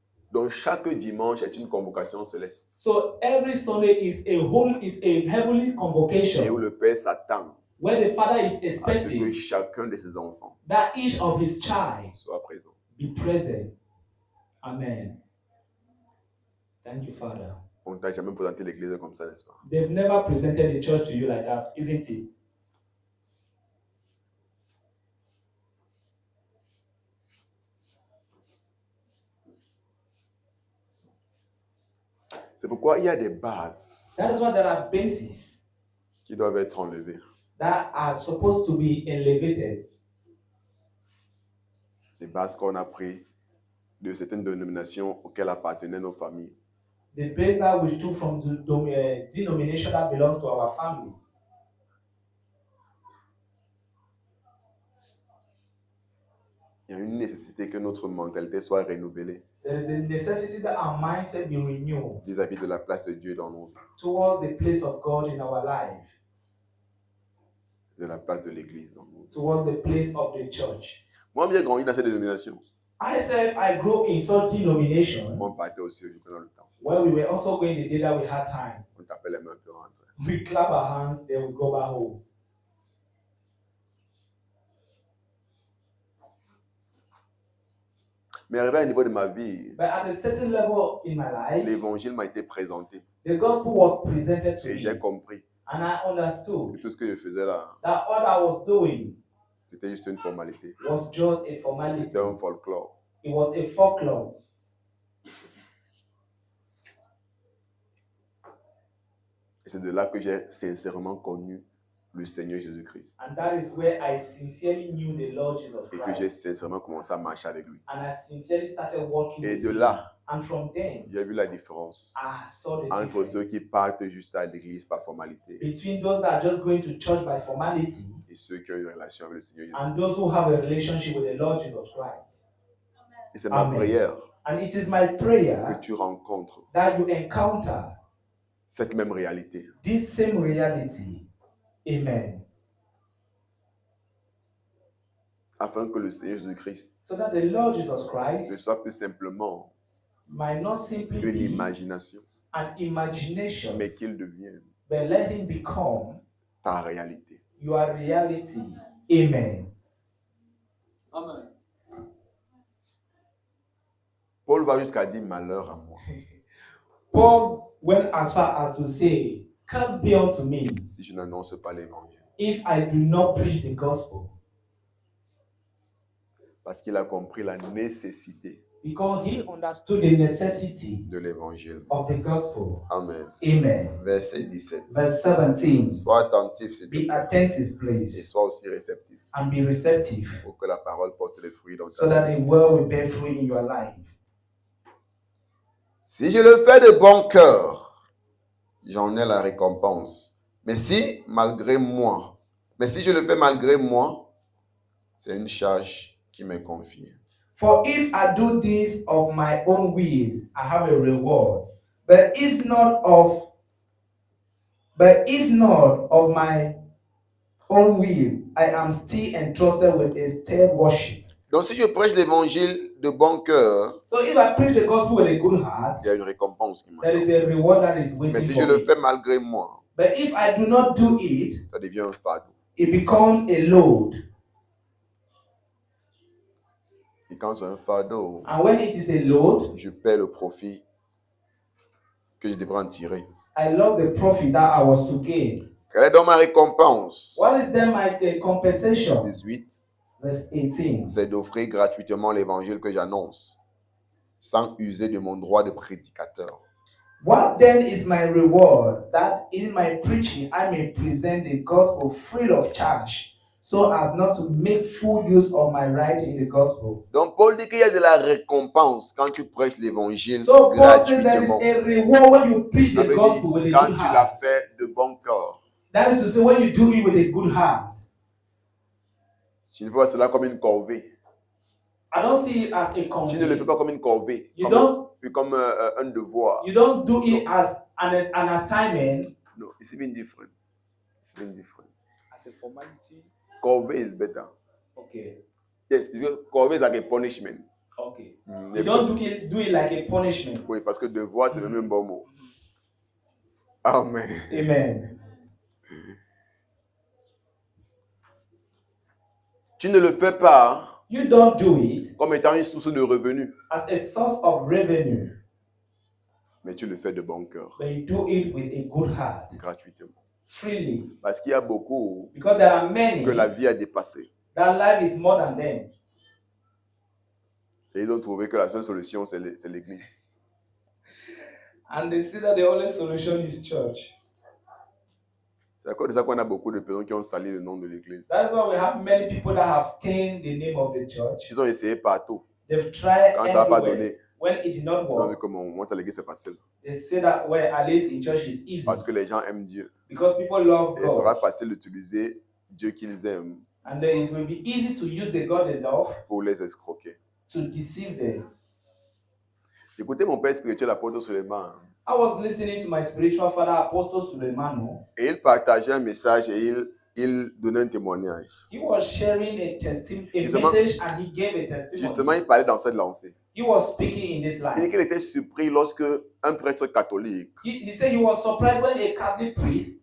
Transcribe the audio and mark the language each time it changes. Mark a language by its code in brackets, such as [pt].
[fr] Donc chaque dimanche est une convocation céleste [en] So every Sunday is a heavenly [fr] et où [en] convocation [fr] le Père s'attend [en] where the Father is [fr] à ce que [en] expecting [fr] chacun de ses enfants [en] that each of his child [fr] soit présent. [en] be present. Amen. Thank you, Father. [fr] On ne t'a jamais présenté l'église comme ça, n'est-ce pas? [en] They've never presented the church to you like that, isn't it? [fr] C'est pourquoi il y a des bases [en] That is why there are bases [fr] qui doivent être enlevées. [en] that are supposed to be elevated. [fr] Des bases qu'on a prises de certaines dénominations auxquelles appartenaient nos familles. [en] The base that we took from the denomination that belongs to our family. [fr] Il y a une nécessité que notre mentalité soit renouvelée [en] There is a necessity that our mindset be renewed [fr] vis-à-vis de la place de Dieu dans nos vies, [en] towards the place of God in our life, [fr] de la place de l'église dans nos vies. [en] towards the place of the church. [fr] Moi, j'ai grandi dans cette dénomination. [en] Myself, I grew in such denomination [fr] On partait aussi pendant le temps. [en] where we were also going the day that we had time. [fr] On tapait les mains pour rentrer. [en] We clap our hands, then we go back home. [fr] Mais arrivé à un niveau de ma vie, [en] But at a certain level in my life, [fr] l'évangile m'a été présenté. [en] The gospel was presented to [fr] Et j'ai [en] me, [fr] compris [en] and I [fr] que [en] understood [fr] tout ce que je faisais là, [en] that all I was doing [fr] c'était juste une formalité. [en] was just a formality. [fr] C'était un folklore. [en] It was a folklore. [fr] Et c'est de là que j'ai sincèrement connu le Seigneur Jésus-Christ. [en] And that is where I sincerely knew the Lord Jesus [fr] Et que j'ai [en] Christ. [fr] sincèrement commencé à marcher avec lui. [en] And I sincerely started walking [fr] Et [en] with [fr] de [en] him. [fr] là, [en] And from then, [fr] j'ai vu la différence [en] I saw the [fr] entre [en] difference [fr] ceux qui partent juste à l'église par formalité [en] between those that are just going to church by formality [fr] et ceux qui ont une relation avec le Seigneur [en] and those [fr] Jésus-Christ. [en] who have a relationship with the Lord Jesus Christ. [fr] Et c'est ma [en] Amen. [fr] prière [en] And it is my [fr] que [en] prayer [fr] tu rencontres [en] that you encounter [fr] cette même réalité. [en] this same reality. Amen. [fr] Afin que le Seigneur Jésus-Christ [en] So that the Lord Jesus [fr] ne [en] Christ [fr] soit plus simplement [en] might not simply [fr] une [en] be [fr] imagination, [en] an imagination, [fr] mais qu'il devienne [en] but let him become [fr] ta réalité. [en] your reality. Amen. Amen. [fr] Paul va jusqu'à dire malheur à moi [en] Paul went as far as to say, "Curse be unto me [fr] si je n'annonce pas l'évangile. [en] if I do not preach the gospel." [fr] Parce qu'il a compris la nécessité [en] Because he understood the necessity [fr] de l'évangile. [en] of the gospel. Amen. Amen. [fr] Verset 17. [en] Verse 17. [fr] Sois attentif, s'il te [en] Be [fr] plaît, [en] attentive, [fr] et [en] please, [fr] sois aussi réceptif [en] and be receptive, [fr] pour que la parole porte les fruits dans [en] so [fr] ta [en] that [fr] vie. [en] the word will bear fruit in your life. [fr] Si je le fais de bon cœur, j'en ai la récompense. Mais si je le fais malgré moi, c'est une charge qui m'est confiée. [en] For if I do this of my own will, I have a reward. But if not of my own will, I am still entrusted with a stale worship. [fr] Donc si je prêche l'évangile de bon cœur, [en] So if I preach the gospel with a good heart, [fr] il y a une récompense qui [en] there is [fr] m'attend. [en] a reward that is [fr] Mais [en] waiting [fr] si [en] for [fr] je le [en] me. [fr] fais malgré moi, [en] But if I do not do it, [fr] ça devient un fardeau. [en] it becomes a load. [fr] Et quand c'est un fardeau, [en] And when it is a load, [fr] je paie le profit que je devrais en tirer. [en] I lost the profit that I was to gain. [fr] Quelle est donc ma récompense? [en] What is then my compensation? [fr] 18. [en] Verse 18. [fr] C'est d'offrir gratuitement l'évangile que j'annonce, sans user de mon droit de prédicateur. [en] What then is my reward? That in my preaching I may present the gospel free of charge, so as not to make full use of my right in the gospel. [fr] Donc Paul dit qu'il y a de la récompense quand tu prêches l'évangile [en] So Paul said there is [fr] gratuitement. [en] a reward when you preach [fr] Ça [en] the [fr] veut [en] gospel with [fr] dire [en] a [fr] quand [en] good [fr] tu l'as [en] heart. [fr] fait de bon cœur. [en] That is to say, when you do it with a good heart. [fr] Tu ne vois cela comme une corvée. [en] I don't see it as a [fr] Tu ne le fais pas comme une corvée, [en] You don't [fr] comme un devoir. [en] you don't do it as an assignment. No, it's even different. It's even different. As a formality. Corvée is better. Okay. Yes, because corvée is like a punishment. Okay. Mm, You don't do it like a punishment. [fr] Oui, parce que devoir, c'est même un bon mot. [en] Amen. Amen. [fr] Tu ne le fais pas [en] You don't do it [fr] comme étant une source de revenus, [en] as a source of revenue, [fr] mais tu le fais de bon cœur, [en] but you do it with a good heart, [fr] gratuitement. [en] freely. [fr] Parce qu'il y a beaucoup [en] Because there are many [fr] que la vie a dépassé. [en] that life is more than them. [fr] Et ils ont trouvé que la seule solution, c'est l'église. [en] And they see that the only solution is church. [fr] C'est à cause de ça qu'on a beaucoup de personnes qui ont sali le nom de l'église. [en] That is why we have many people that have stained the name of the church. [fr] Ils ont essayé partout. [en] They've tried [fr] Quand ça n'a pas [en] everywhere. [fr] donné, [en] When it did not [fr] ils ont vu [en] work, [fr] que monter à l'église, c'est facile. [en] they say that well, at least in church is easy. [fr] Parce que les gens aiment Dieu. [en] Because people love [fr] Et il sera [en] God. [fr] facile d'utiliser Dieu qu'ils aiment [en] And then it will be easy to use the God they love [fr] pour les escroquer. [en] to deceive them. [fr] Écoutez mon père spirituel, l'apôtre Suleiman. [en] I was listening to my spiritual father, Apostle Suleimanu. [fr] Et il partageait un message et il donnait un témoignage. [en] He was sharing a [fr] Justement- [en] message and he gave a testimony. [fr] Justement, il parlait dans cette lancée. [en] He was speaking in this [fr] Il dit [en] life. [fr] qu'il était surpris lorsque un prêtre catholique [en] He said he was surprised when a Catholic priest